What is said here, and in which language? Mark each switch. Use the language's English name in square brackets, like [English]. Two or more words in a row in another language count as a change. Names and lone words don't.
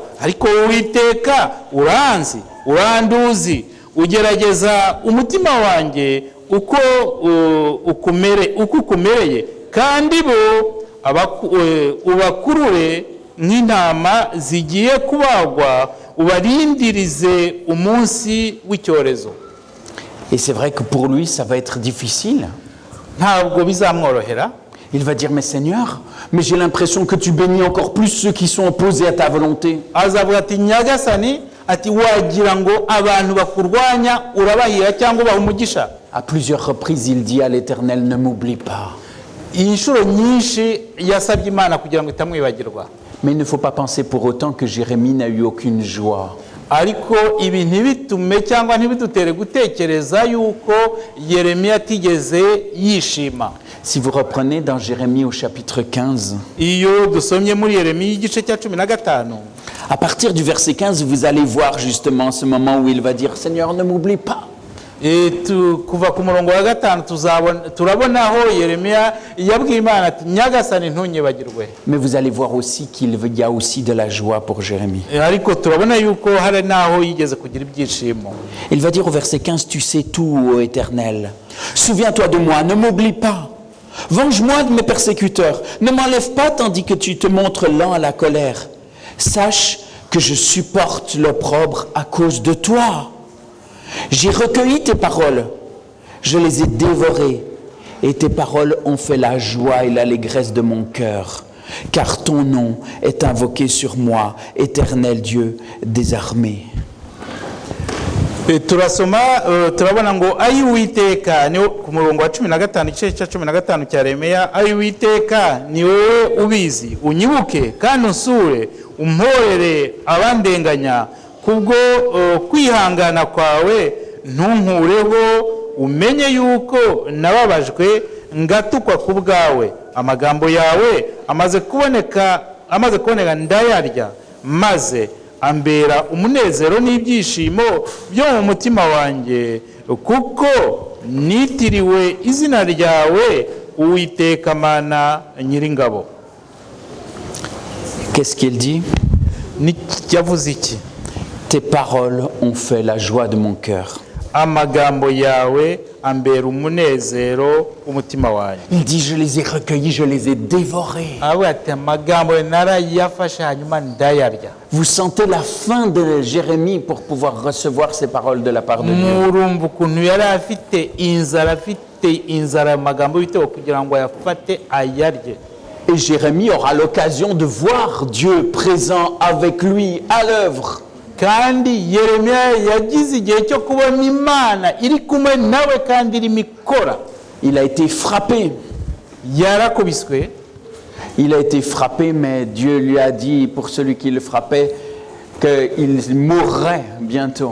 [Kinyarwanda] Ariko Uwiteka uranzi, uranduzi, ugerageza umutima wanjye uko ukumereye, kandi bo ubakurure nk'intama zigiye kubagwa, ubarindirize umunsi w'icyorezo. [French] Et c'est vrai que pour lui, ça va être difficile. [Kinyarwanda] Ntabwo bizamworohera. [French] Il va dire, mais Seigneur, mais j'ai l'impression que tu bénis encore plus ceux qui sont opposés à ta volonté. [Kinyarwanda] Azavuga ati, Nyagasani, ati wagira ngo abantu bakurwanya urabahira cyangwa ubaha umugisha. [French] À plusieurs reprises, il dit à l'Éternel, ne m'oublie pas. [Kinyarwanda] Inshuro nyinshi yasabye Imana kugira ngo itamwibagirwa. [French] Mais il ne faut pas penser pour autant que Jérémie n'a eu aucune joie. [Kinyarwanda] Ariko ibi ntibitume cyangwa ntibidutere gutekereza yuko Yeremiya atigeze yishima. [French] Si vous reprenez dans Jérémie au chapitre 15, [Kinyarwanda] iyo dusomye muri Yeremiya igice cya 15, [French] à partir du verset 15, vous allez voir justement ce moment où il va dire, Seigneur, ne m'oublie pas. [Kinyarwanda] Kuva ku murongo wa 5 turabona aho Yeremiya yabwiye Imana ati, Nyagasani ntunyibagirwe. [French] Mais vous allez voir aussi qu'il y a aussi de la joie pour Jérémie. [Kinyarwanda] Ariko turabona yuko hari naho yigeze kugira ibyishimo. [French] Il va dire au verset 15, tu sais tout, ô Éternel. Souviens-toi de moi, ne m'oublie pas. Venge-moi de mes persécuteurs. Ne m'enlève pas tandis que tu te montres lent à la colère. Sache que je supporte l'opprobre à cause de toi. J'ai recueilli tes paroles, je les ai dévorées, et tes paroles ont fait la joie et l'allégresse de mon cœur, car ton nom est invoqué sur moi, Éternel Dieu des armées. [Kinyarwanda] Turabona ngo ayi Uwiteka ni ku murongo wa 15 igice cya 15 cya Yeremiya, ayi Uwiteka ni wowe ubizi, unyibuke kandi unsure, umporere abandenganya, kubwo kwihangana kwawe ntunkureho umenye yuko nababajwe ngatukwa ku bwawe, amagambo yawe amaze kuboneka ndayarya, maze ambera umunezero n'ibyishimo byo mu mutima wanjye, kuko nitiriwe izina ryawe, Uwiteka Mana Nyiringabo. [French] Qu'est-ce qu'il dit? [Kinyarwanda] Yavuze iki? [French] Tes paroles ont fait la joie de mon cœur. [Kinyarwanda] Amagambo yawe ambera umunezero umutima wanjye. [French] Il dit, je les ai recueillis, je les ai dévorés. [Kinyarwanda] Ati amagambo narayafashe hanyuma ndayarya. [French] Vous sentez la faim de Jérémie pour pouvoir recevoir ces paroles de la part de Dieu. [Kinyarwanda] Murumva ukuntu yari afite inzara amagambo y'Uwiteka kugira ngo ayafate ayarye. [French] Et Jérémie aura l'occasion de voir Dieu présent avec lui à l'œuvre. [Kinyarwanda] Kandi Yeremiya yagize igihe cyo kubona Imana iri kumwe nawe kandi irimo ikora. [French] Il a été frappé. [Kinyarwanda] Yarakubiswe. [French] Il a été frappé, mais Dieu lui a dit, pour celui qui le frappait, qu'il mourrait bientôt.